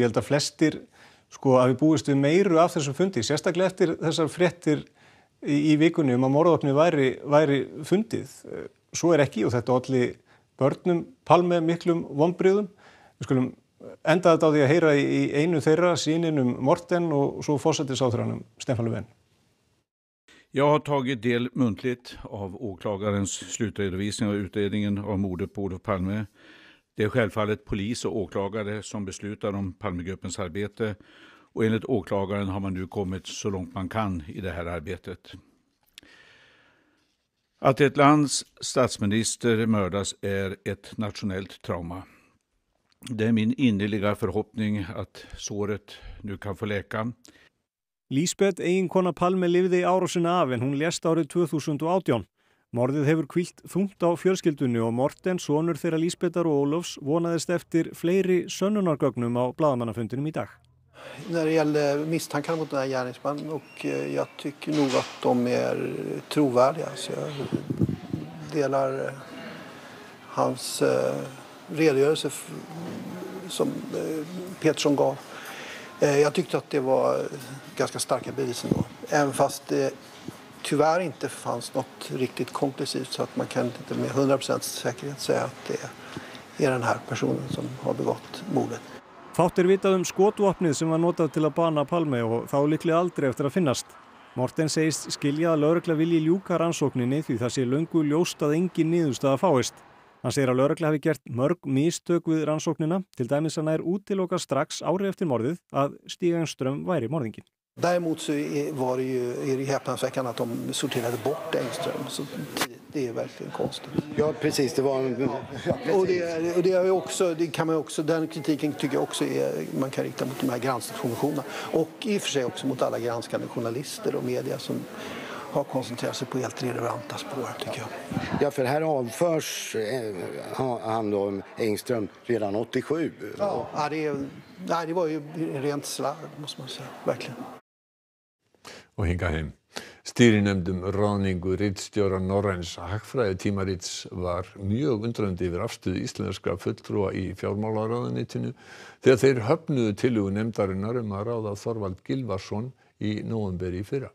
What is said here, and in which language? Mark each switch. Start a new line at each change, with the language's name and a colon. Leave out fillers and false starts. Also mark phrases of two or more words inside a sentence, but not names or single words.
Icelandic: Ég held að flestir að við búist við meiru af þessum fundi, sérstaklega eftir þessar fréttir í vikunni að morðvopnið væri fundið. Svo er ekki og þetta olli börnum Palme miklum vonbrigðum. Við skulum enda þetta á því að heyra í einu þeirra, syninum Morten
Swedish: och så
Icelandic: forsætisráðherranum Stefan Löfven.
Swedish: Jag har tagit del muntligt av åklagarens slutredovisning av utredningen av mordet på Olof Palme. Det är självfallet polis och åklagare som beslutar om Palmegruppens arbete och enligt åklagaren har man nu kommit så långt man kan i det här arbetet. Att ett lands statsminister mördas är ett nationellt trauma. Det är min innerliga förhoppning att såret nu kan få läka.
Icelandic: Lísbet, eiginkona Palme, lifði árásina af en hún lést árið 2018. Morðið hefur hvílt þungt á fjölskyldunni og Morten, sonur þeirra Lísbetar og Ólofs, vonaðist eftir fleiri sönnunargögnum á blaðamannafundinum i dag.
Swedish: När det gäller misstankarna mot den här gärningsmannen och jag tycker nog att de är trovärdiga. Så jag delar hans redogörelse som Pettersson gav. Jag tyckte att det var ganska starka bevis ändå. Även fast det tyvärr inte fanns något riktigt konklusivt så att man kan inte med 100% säkerhet säga att det är den här personen som har begått mordet. Fátt vitað skotvopnið sem var notað til að bana Palme og þá líklega aldrei eftir að finnast. Morten segist skilja að lögregla vilji ljúka rannsókninni því það sé löngu ljóst að engin niðurstaða fáist. Hann segir að lögregla hafi gert mörg mistök við rannsóknina, til dæmis að nær útiloka strax ári eftir morðið að Stig Engström væri morðinginn. Däremot så är det häpnadsväckande att de sorterade bort Engström. Så det är verkligen konstigt. Ja, precis. Det var och det är också, det kan man också, den kritiken tycker jag också man kan rikta mot de här granskningskommissionerna. Och i och för sig också mot alla granskande journalister och media som har koncentrerat sig på helt relevanta spår, tycker jag. Ja, för här avförs han då, Engström, redan 87. Ja, det var ju rent slarv, måste man säga. Verkligen.
Icelandic: Og hinga heim. Stýrinefnd ráðningu ritstjóra Norræns hagfræðitímarits var mjög undrandi yfir afstöðu íslenskra fulltrúa í fjármálaráðuneytinu þegar þeir höfnuðu tillögu nefndarinnar að ráða Þorvald Gylfason í nóvember í fyrra.